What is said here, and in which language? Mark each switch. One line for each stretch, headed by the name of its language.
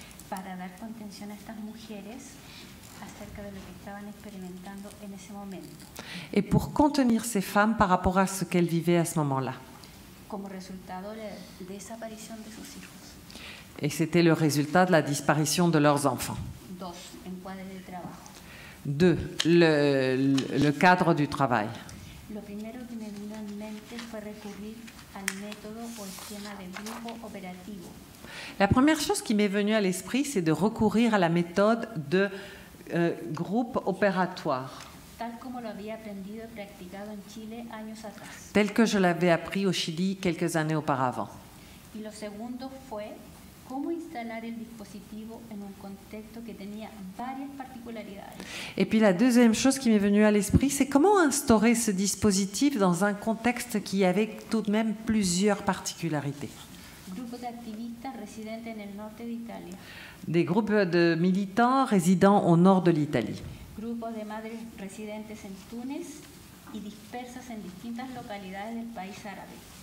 Spanish: Para dar contención a estas mujeres acerca de lo que estaban experimentando en ese momento.
French: Et pour contenir ces femmes par rapport à ce qu'elles vivaient à ce moment-là.
Spanish: Como resultado de la desaparición de sus hijos.
French: Et c'était le résultat de la disparition de leurs enfants.
Spanish: 2. Encuadre de trabajo.
French: 2. Le cadre du travail.
Spanish: Lo primero que me vino en mente fue recurrir al método o esquema del grupo operativo.
French: La première chose qui m'est venue à l'esprit, c'est de recourir à la méthode de groupe opératoire,
Spanish: Tal como lo había aprendido y practicado en Chile años atrás.
French: tel que je l'avais appris au Chili quelques années auparavant.
Spanish: Y lo segundo fue cómo instalar el dispositivo en un contexto que tenía varias particularidades.
French: Et puis la deuxième chose qui m'est venue à l'esprit, c'est comment instaurer ce dispositif dans un contexte qui avait tout de même plusieurs particularités.
Spanish: Grupos de activistas residentes en el norte de Italia.
French: Des groupes de militants résidant au nord de l'Italie.
Spanish: Grupos de madres residentes en Túnez y dispersas en distintas localidades del país árabe.